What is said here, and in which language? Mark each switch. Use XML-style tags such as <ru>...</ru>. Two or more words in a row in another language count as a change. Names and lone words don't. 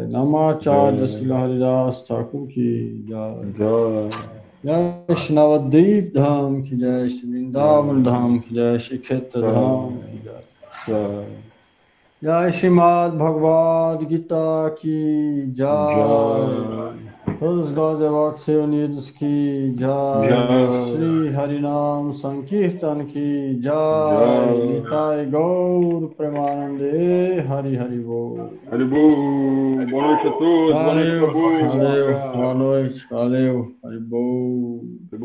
<hi>नामाचार्य श्रील हरिदास ठाकुर की जय. जय श्री नवद्वीप धाम की जय. श्री वृन्दावन धाम की जय। श्री क्षेत्र धाम की जय. जय श्रीमद् भगवद् गीता की जय.</hi> <pt>Todos os gods devotos reunidos</pt> <hi>की जय. श्री हरिनाम संकीर्तन की जय.</hi> <bn>নিতাই গৌর প্রেমানন্দে হরি হরি বোল. হরি বোল.</bn> <pt>Boa noite a todos. Valeu, valeu, boa noite, valeu,</pt> <bn>হরি বোল.</bn>